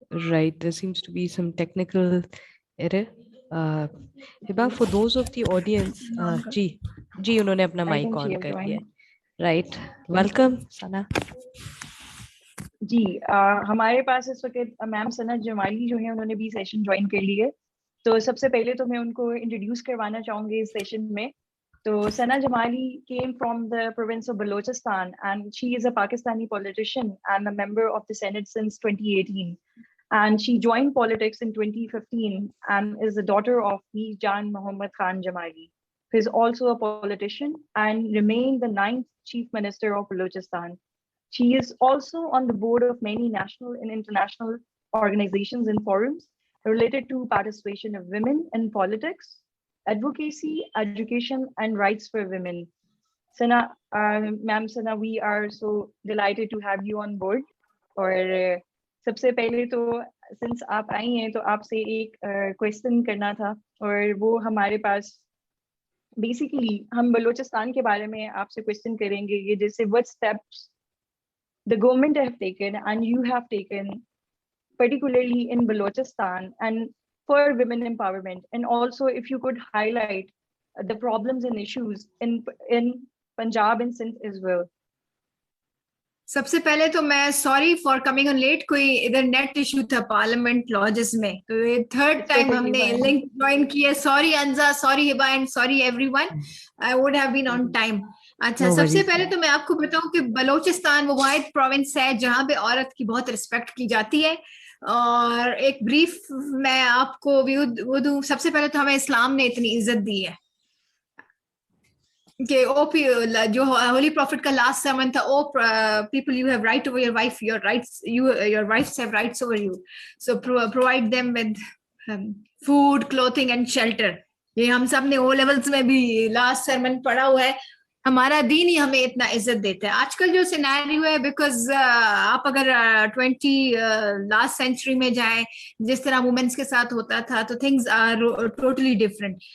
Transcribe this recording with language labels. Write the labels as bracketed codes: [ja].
[en] Right, there seems to be some technical error. [ur] Hiba, [en] for those of the audience, [ur] جی انہوں نے اپنا mic آن کر لیا. [en] Right, welcome Sana. [ur] جی ہمارے پاس اس وقت میم ثنا جمالی جو ہیں انہوں نے بھی سیشن جوائن کر لی ہے. تو سب سے پہلے تو میں ان کو انٹروڈیوس کروانا چاہوں گی اس سیشن میں. [en] تو Sana Jamali came from the province of Balochistan and she is a Pakistani politician and a member of the Senate since 2018. And she joined politics in 2015 and is the daughter of Mir Jan Mohammad Khan Jamali, who is also a politician and remained the 9th Chief Minister of Balochistan. She is also on the board of many national and international organizations and forums related to participation of women in politics, advocacy, education, and rights for women. Sana, Ma'am Sana, we are so delighted to have you on board. [ur] اور سب سے پہلے تو since آپ آئی ہیں تو آپ سے ایک کویسچن کرنا تھا، اور وہ ہمارے پاس بیسیکلی ہم بلوچستان کے بارے میں آپ سے کویسچن کریں گے. یہ جیسے [en] what steps the government have taken and you have taken particularly in Balochistan and for women empowerment, and also if you could highlight the problems and issues in Punjab and Sindh as well. [ur] سب سے پہلے تو میں [en] sorry for coming on late, [ur] کوئی ادھر net issue تھا parliament lodges میں، تو یہ تھرڈ ٹائم ہم نے لنک جوائن کیا. [en] Sorry Anza, sorry Hiba and sorry everyone, I would have been on time. [ur] اچھا سب سے پہلے تو میں آپ کو بتاؤں کہ بلوچستان وہ واحد پروونس ہے جہاں پہ عورت کی بہت رسپیکٹ کی جاتی ہے. اور ایک بریف میں آپ کو وہ دوں. سب سے پہلے تو ہمیں اسلام نے اتنی عزت دی ہے. کہ جو ہولی پروفٹ کا لاسٹ سرمن تھا, [en] people you have right over your wife, your wives have rights over you, so provide them with food, clothing and shelter. [ur] یہ ہم سب نے او لیولز میں بھی لاسٹ سرمن پڑھا ہوا ہے. ہمارا دین ہی ہمیں اتنا عزت دیتا ہے. آج کل جو سینیریو ہے, بیکاز آپ اگر 20 سینچری میں جائیں, جس طرح وومنس کے ساتھ ہوتا تھا, تو [en] Things are totally different.